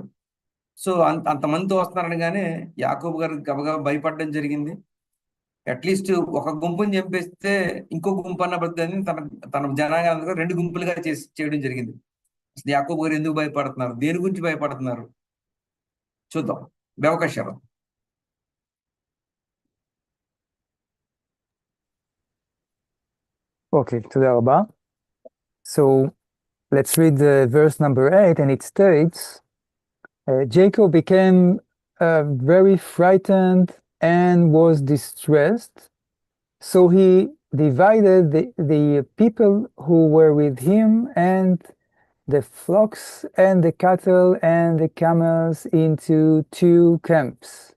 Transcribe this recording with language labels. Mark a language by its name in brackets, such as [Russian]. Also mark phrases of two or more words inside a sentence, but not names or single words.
[Telugu] సో అంతమందితో వస్తున్నారనగానే యాకోబు గారు గబగబా భయపడడం జరిగింది. అట్లీస్ట్ ఒక గుంపుని చంపేస్తే ఇంకో గుంపు అన్న బద్దని తన జనాంగాన్ని 2 గుంపులుగా చేయడం జరిగింది. అసలు యాకోబు గారు ఎందుకు భయపడుతున్నారు, దేని గురించి భయపడుతున్నారు చూద్దాం. అవకాశం. [Hebrew] Okay, תודה רבה. [English] So let's read verse number 8, and it states, Jacob became very frightened and was distressed. So he divided the people who were with him and the flocks and the cattle and the camels into 2 camps.